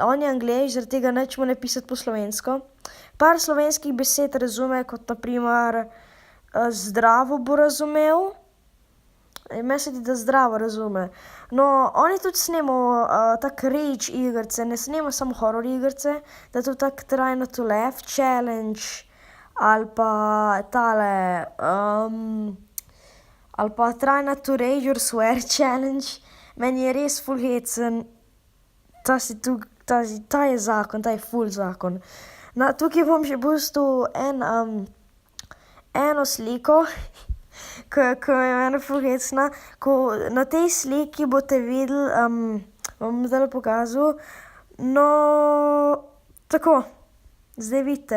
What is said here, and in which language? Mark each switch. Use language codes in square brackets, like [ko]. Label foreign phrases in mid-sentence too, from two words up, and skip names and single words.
[sl] On je Anglež, zaradi tega neč mu ne pisati po slovensko. Par slovenskih besed razume, kot na primer zdravo bo razumel. Meni se zdi, da zdravo razume. No, on je tudi snemal tako rage igrice, ne snema samo horror igrice, da je to tako [en] try not to laugh challenge, [sl] ali pa tale, ali pa [en] try not to rage or swear challenge. [sl] Meni je res ful hecen. Ta je zakon, ta je ful zakon. Tukaj bom še pustil eno sliko, ko je meni ful hecna. Na tej sliki boste videli, bom zdaj pokazal, no, tako, zdaj vidite.